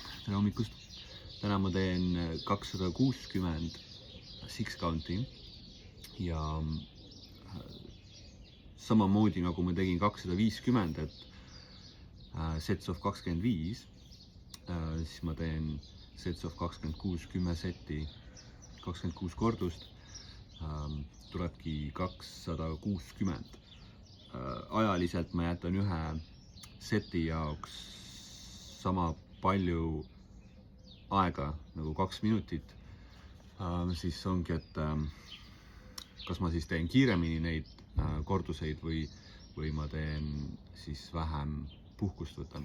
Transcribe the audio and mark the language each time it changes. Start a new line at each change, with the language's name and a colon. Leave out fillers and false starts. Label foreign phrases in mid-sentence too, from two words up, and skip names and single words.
Estonian: tere hommikust! Täna ma teen 260
English: six count'i
Estonian: ja samamoodi nagu ma tegin 250, et
English: sets of 25,
Estonian: siis ma teen
English: sets of 26,
Estonian: 10 setti, 26 kordust, tulebki 260. Ajaliselt ma jätan ühe seti jaoks sama palju aega nagu 2 minutit, siis ongi, et kas ma siis teen kiiremini neid korduseid või ma teen siis vähem puhkust võtan.